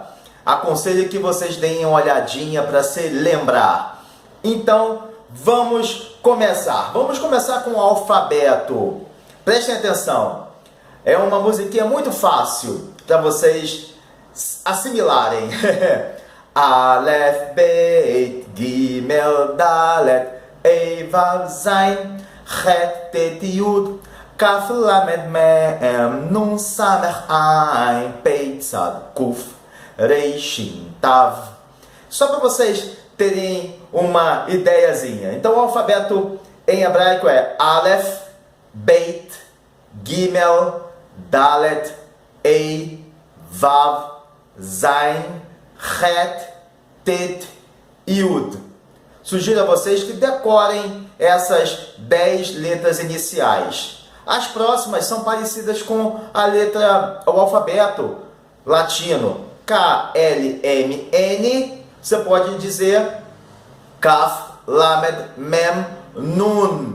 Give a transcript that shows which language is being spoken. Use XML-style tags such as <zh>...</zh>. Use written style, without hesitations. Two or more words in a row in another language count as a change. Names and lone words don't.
<pt>Aconselho que vocês deem uma olhadinha para se lembrar. Então, vamos começar. Vamos começar com o alfabeto. Prestem atenção. É uma musiquinha muito fácil para vocês assimilarem.</pt> <he>אלף בית גימל דלת הא וו זין חית טית יוד כף למד מם נון סמך עין פא צדי קוף, ריש שין תו.</he> <pt>Só para vocês terem uma ideiazinha. Então o alfabeto em hebraico é</pt> <he>אלף בית גימל דלת הא וו זין חית טית יוד.</he> <pt>Sugiro a vocês que decorem essas 10 letras iniciais. As próximas são parecidas com o alfabeto latino. K, L, M, N. Você pode dizer</pt> <he>כף למד מם,</he> <pt>Nun.</pt>